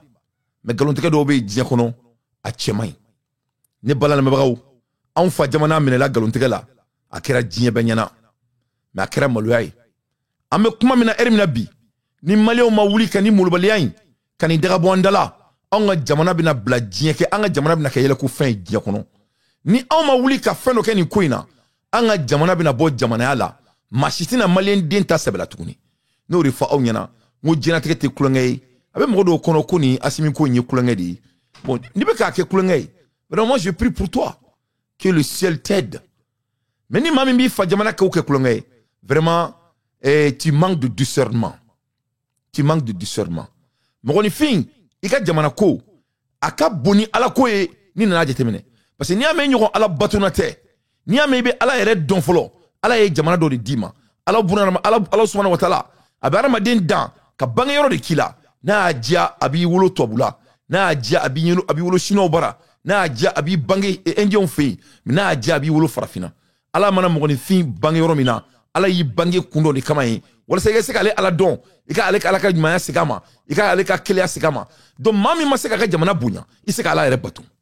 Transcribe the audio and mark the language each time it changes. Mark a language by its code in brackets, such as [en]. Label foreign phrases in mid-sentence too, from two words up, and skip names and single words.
[bm] mɛ nkalontigɛ dɔw bɛ yen diɲɛ kɔnɔ a cɛ man ɲi ne bala lamɛnbagaw anw fa jamana minɛla nkalontigɛ la a kɛra diɲɛ bɛɛ ɲɛna mɛ a kɛra maloya ye an bɛ kuma min na eri min na bi ni maliyɛnw ma wuli ka ni molobaliya in ka nin daga bɔ an da la anw ka jamana bɛna bila diɲɛ kɛ an ka jamana bɛna kɛ yɛlɛko fɛn ye diɲɛ kɔnɔ ni anw ma wuli ka fɛn dɔ kɛ nin ko in na an ka jamana bɛna bɔ jamanaya la maa si tɛna maliyɛn den ta sɛbɛla tuguni n'o de fɔ aw ɲɛna n ko diɲɛlatigɛ tɛ kulonkɛ ye a bɛ mɔgɔ dɔw kɔnɔ ko nin Asimi ko in ye kulonkɛ de ye bon n'i bɛ k'a kɛ kulonkɛ ye vraiment [fr] moi je prie pour toi que le ciel t'aide mais [bm] ni maa min b'i fa jamana kɛw kɛ kulonkɛ ye [fr] vraiment tu manques de discernement [bm] tu manques de discernement mɔgɔninfin i ka jamana ko a ka bon ni ala ko ye ni nana jateminɛ [fr] parce que [bm] n'i y'a mɛn ɲɔgɔn ala batona tɛ n'i y'a mɛn i bɛ ala yɛrɛ dɔn fɔlɔ ala ye jamana dɔ de d'i ma ala [ar] سبحانه وتعالى [bm] a bɛ adamaden dan ka bangeyɔrɔ de k'i la n'a y'a diya a b'i wolo tubabula n'a y'a diya a b'i wolo siniwaw bara n'a y'a diya a b'i bange indiyɛnw fɛ yen mais n'a y'a diya a b'i wolo farafinna ala mana mɔgɔninfin bange yɔrɔ min na ala y'i bange kun dɔ de kama ye walasa i ka se k'ale ala dɔn i ka ale ka ala ka ɲumanya segin a ma i ka ale ka keleya segin a ma donc maa min ma se k'a ka jamana bonya i se ka ala yɛrɛ bato